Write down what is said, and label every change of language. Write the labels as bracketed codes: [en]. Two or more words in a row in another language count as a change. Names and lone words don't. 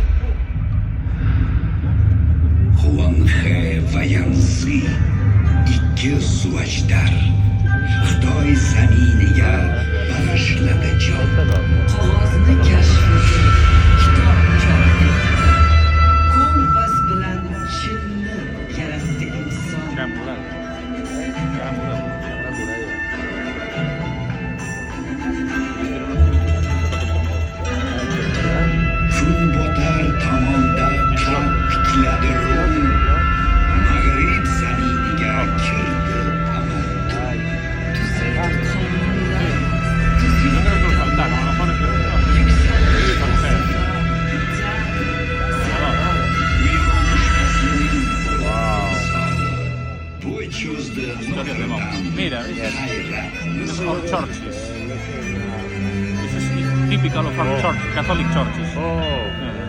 [uz] Xuanxe va Yansi ikki suvajdar Xitoy zaminiga bag'ishladi jon. Qog'ozni kashfedi, kitob chop etdi. Kompas bilan chinni yaratdi inson. [es] Gran muralla. Gran muralla. [uz] Kun botar tomonda qalb tikladi Rum. Mag'rib zaminiga kirdi tamaddun. Tuzildi qonunlar, [es] No [uz] tuzildi [es] creo que faltaron, a lo mejor es que... [uz] Uyg'onish faslining bo'y cho'zdi Notre-Dame. [es] Mira, [uz] Hayrat, [en] This is called churches. This is typical of our church, Catholic churches.